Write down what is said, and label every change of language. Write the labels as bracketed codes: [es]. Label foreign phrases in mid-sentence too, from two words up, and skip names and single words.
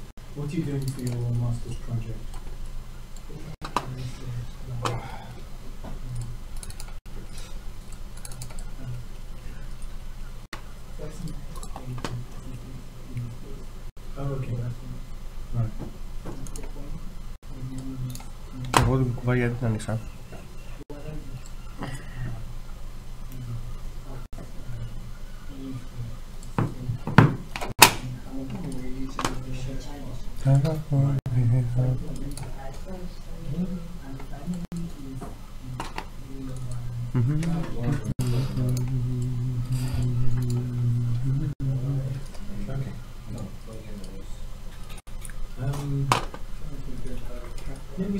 [en] What are you doing for your master's project? Oh, okay. Right. [el] Εγώ την κουβάρια γιατί την άνοιξα. [en] Let me